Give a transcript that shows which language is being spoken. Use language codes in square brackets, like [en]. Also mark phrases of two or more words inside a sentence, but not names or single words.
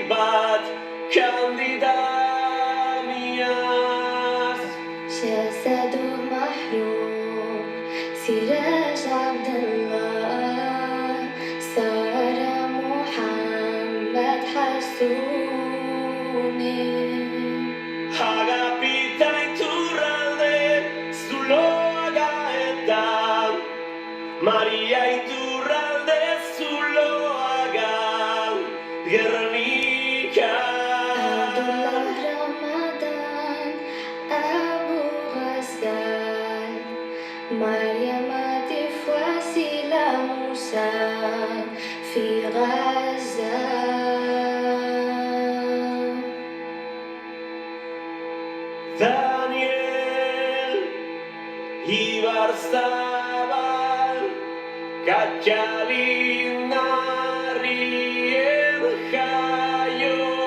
[eu] bat Candida Mias [ar] جسد محروق سراج عبد الله صار محمد حسوني [eu] Agapita iturralde zuloaga eta Maria iturralde zuloaga Gernika [ar] عبد الله رمضان أبو غسان مريم تفواسيل موسى في غزة [eu] Daniel Ibarzabal Katxalinarrien jaio